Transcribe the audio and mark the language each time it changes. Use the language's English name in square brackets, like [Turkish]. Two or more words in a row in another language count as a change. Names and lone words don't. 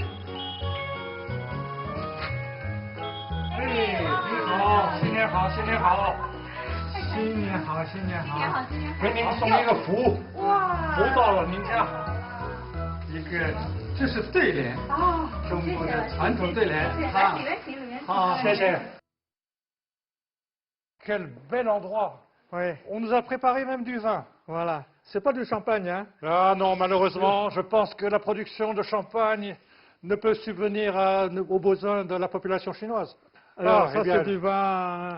[Chinese] 哎，你好，新年好，新年好，新年好，新年好，新年好，新年好，给您送一个福，哇，福到了您家，一个这是对联，哦，中国的传统对联，来，里面请，里面请，好，谢谢。 [French] Quel bel endroit. Oui, On nous a préparé même du vin. voilà. C'est pas du champagne, hein? Ah non, malheureusement, je pense que la production de champagne ne peut subvenir aux besoins de la population chinoise. Alors, eh ça, bien, c'est du vin